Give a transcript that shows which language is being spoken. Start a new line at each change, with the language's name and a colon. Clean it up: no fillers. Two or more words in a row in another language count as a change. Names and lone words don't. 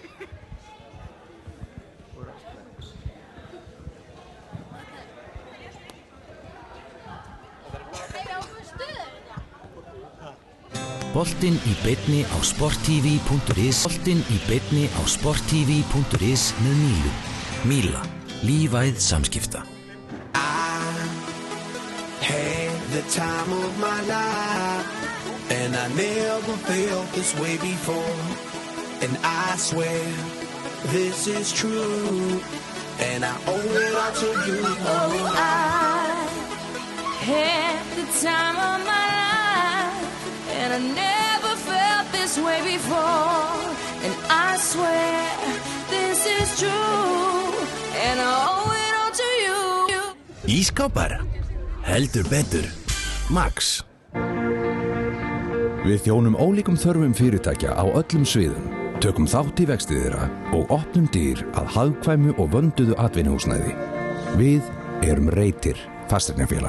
Icelandic: Boltinn í beinni á sporttv.is. Boltinn í beinni á sporttv.is með Mílu. Míla. Lífæð samskipta.
English: Had the time of my life and I never felt this way before. And I swear this is true and I owe it all to you. Oh, I had the time of my life. And I never felt this way before. And I swear this is true. And I owe it all to you.
Icelandic: Ískápar. Heldur betur. Max. Við þjónum ólíkum þörfum fyrirtækja á öllum sviðum. Tökum þátt í vexti þeirra og opnum dyr að hagkvæmu og vönduðu atvinnuhúsnæði. Við erum Reitir fasteignafélag.